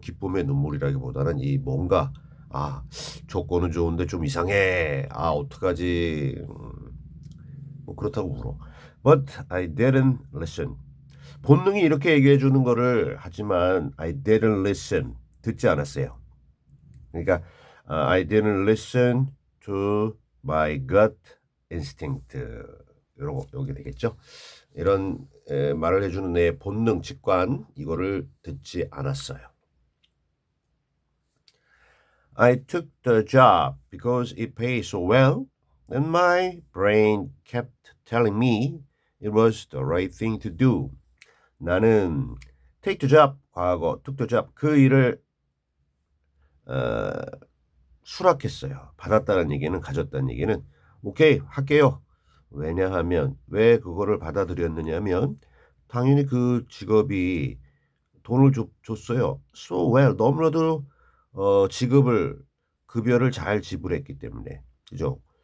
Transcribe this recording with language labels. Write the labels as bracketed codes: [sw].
[ko] 기쁨의 눈물이라기보다는 이 뭔가 조건은 좋은데 좀 이상해. 어떡하지. 뭐 그렇다고 울어. [en] But I didn't listen. [ko] 본능이 이렇게 얘기해 주는 거를 하지만 [en] I didn't listen. [ko] 듣지 않았어요. 그러니까 [en] I didn't listen to my gut instinct. [ko] 요게 되겠죠. 이런 말을 해주는 내 본능, 직관 이거를 듣지 않았어요. [en] I took the job because it pays so well, and my brain kept telling me it was the right thing to do. [ko] 나는 [en] take the job, [ko] 과거, [en] took the job, [ko] 그 일을 수락했어요. 받았다는 얘기는 가졌다는 얘기는 오케이 할게요. 왜냐하면 왜 그거를 받아들였느냐면 당연히 그 직업이 돈을 줬어요. [en] So well. [ko] 너무나도 지급을 급여를 잘 지불했기 때문에. 그죠?